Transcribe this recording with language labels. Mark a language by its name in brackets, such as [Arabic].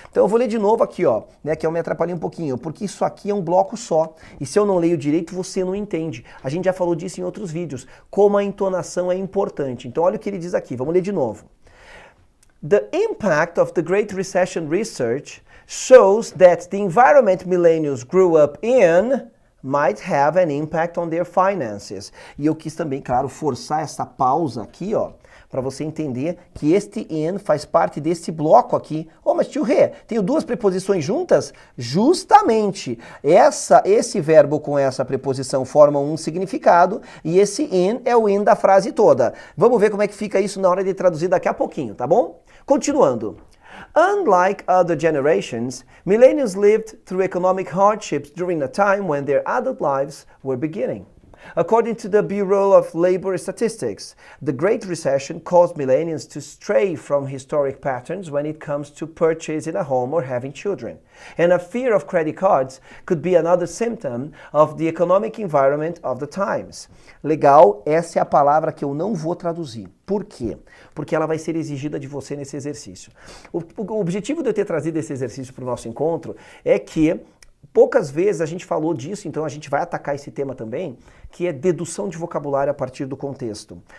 [Portuguese] Então eu vou ler de novo aqui, ó, né, que eu me atrapalhei um pouquinho, porque isso aqui é um bloco só. E se eu não leio direito, você não entende. A gente já falou disso em outros vídeos, como a entonação é importante. Então olha o que ele diz aqui, vamos ler de novo. [English] The impact of the Great Recession research shows that the environment millennials grew up in might have an impact on their finances. [Portuguese] E eu quis também, claro, forçar essa pausa aqui, ó, para você entender que este in faz parte desse bloco aqui. Oh, mas tio Rê, tenho duas preposições juntas? Justamente, esse verbo com essa preposição formam um significado e esse in é o in da frase toda. Vamos ver como é que fica isso na hora de traduzir daqui a pouquinho, tá bom? Continuando. [English] Unlike other generations, millennials lived through economic hardships during a time when their adult lives were beginning. According to the Bureau of Labor Statistics, the Great Recession caused millennials to stray from historic patterns when it comes to purchasing a home or having children. And a fear of credit cards could be another symptom of the economic environment of the times. [Portuguese] Legal, essa é a palavra que eu não vou traduzir. Por quê? Porque ela vai ser exigida de você nesse exercício. O objetivo de eu ter trazido esse exercício para o nosso encontro é que poucas vezes a gente falou disso, então a gente vai atacar esse tema também, que é dedução de vocabulário a partir do contexto.